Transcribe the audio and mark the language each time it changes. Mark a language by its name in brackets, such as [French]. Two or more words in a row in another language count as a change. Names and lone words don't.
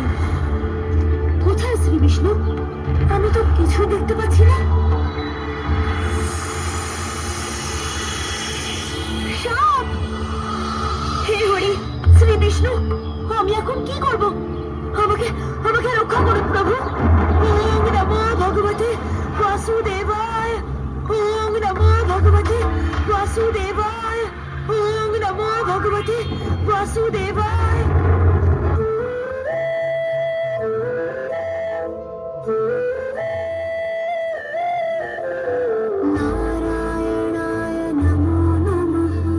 [Bangla] কোথায় শ্রী বিষ্ণু? আমি তো কিছু দেখতে পাচ্ছি না। সাপ! হে হরি, শ্রী বিষ্ণু, আমি এখন কি করব? আমাকে আমাকে রক্ষা করুন প্রভু। [Sanskrit] ওম নমো ভগবতে বাসুদেবায়। ওম নমো ভগবতে বাসুদেবায়। ওম নমো ভগবতে বাসুদেবায়। নারায়ণায় নমো নমঃ।